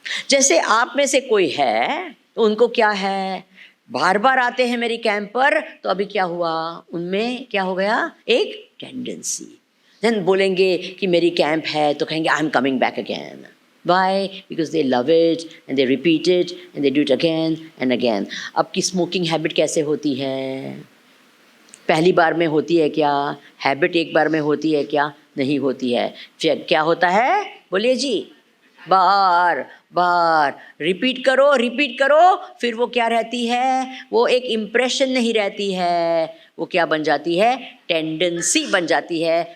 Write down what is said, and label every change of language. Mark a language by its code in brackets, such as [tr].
[hi] जैसे आप में से कोई है तो उनको क्या है, बार बार आते हैं मेरी कैंप पर, तो अभी क्या हुआ, उनमें क्या हो गया, एक टेंडेंसी. देन बोलेंगे कि मेरी कैंप है तो कहेंगे [en] I am coming back again. Why? Because they love it and they repeat it and they do it again and again. [hi] अब की स्मोकिंग हैबिट कैसे होती है, पहली बार में होती है क्या, हैबिट एक बार में होती है क्या, नहीं होती है. फिर क्या होता है, बोलिए जी, बार बार रिपीट करो, फिर वो क्या रहती है, वो एक इम्प्रेशन नहीं रहती है, वो क्या बन जाती है, टेंडेंसी बन जाती है.